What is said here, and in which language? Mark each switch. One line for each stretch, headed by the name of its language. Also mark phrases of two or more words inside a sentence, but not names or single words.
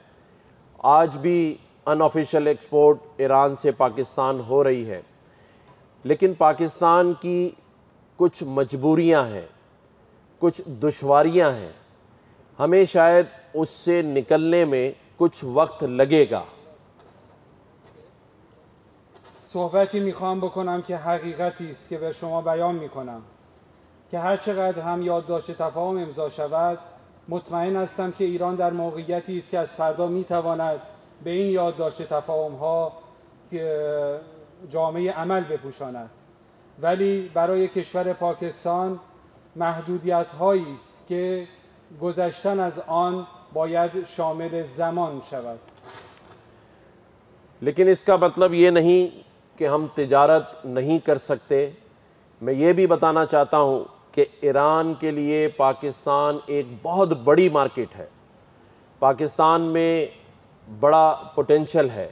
Urdu: آج بھی
English: unofficial export
Urdu: ایران سے پاکستان ہو رہی ہے، لیکن پاکستان کی کچھ مجبوریاں ہیں، کچھ دشواریاں ہیں، ہمیں شاید اس سے نکلنے میں کچھ وقت لگے گا.
Persian: صحبتی میخوام بکنم که حقیقتی است که به شما بیان میکنم که هر چقدر هم یادداشت تفاهم امضا شود مطمئن هستم که ایران در موقعیتی است که از فردا میتواند به این یادداشت تفاهم ها جامعه عمل بپوشاند، ولی برای کشور پاکستان محدودیت هایی است که گذشتن از آن باید شامل زمان شود.
Urdu: لیکن اس کا مطلب یہ نہیں کہ ہم تجارت نہیں کر سکتے. میں یہ بھی بتانا چاہتا ہوں کہ ایران کے لیے پاکستان ایک بہت بڑی مارکیٹ ہے، پاکستان میں بڑا پوٹینشل ہے.